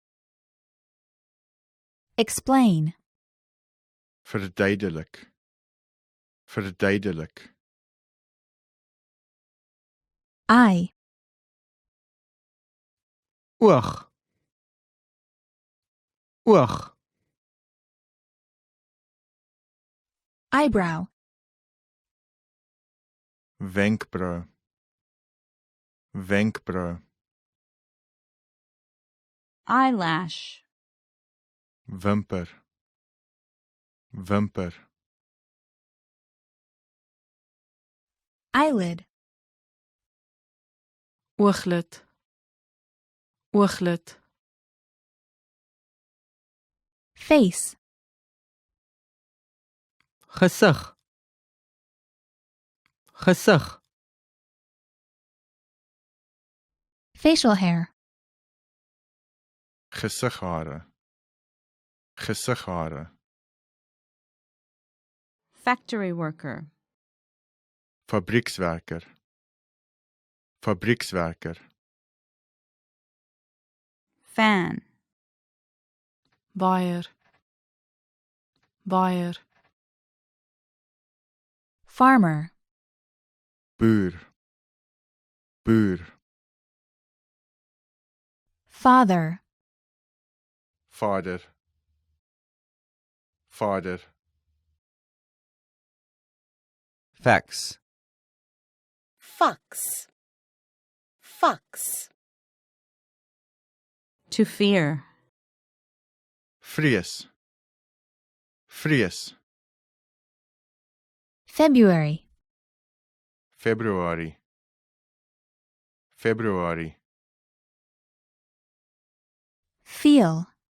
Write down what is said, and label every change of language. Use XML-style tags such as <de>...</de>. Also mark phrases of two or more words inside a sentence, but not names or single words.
<en>Explain.</en> <af>Verduidelik. Verduidelik.</af> <en>Eye.</en> <af>Oog. Oog.</af> <en>Eyebrow.</en> <af>Wenkbrauw. Wenkbrauw.</af> <en>Eyelash.</en> <af>Wimper. Wimper.</af> <en>Eyelid.</en> <af>Ooglid. Ooglid.</af> <en>Face.</en> <af>Gesig. Gesig.</af> <en>Facial hair.</en> <af>Gesighare. Gesighare.</af> <en>Factory worker.</en> <af>Fabriekswerker. Fabriekswerker.</af> <en>Fan.</en> <af>Baaier. Baaier.</af> <en>Farmer.</en> <af>Boer. Boer.</af> <en>Father.</en> <af>Vader. Vader.</af> <en>Fax.</en> <af>Fox. Fox.</af> <en>To fear.</en> <af>Vrees. Vrees.</af> <en>February.</en> <af>Februarie. Februarie.</af> <en>Feel.</en>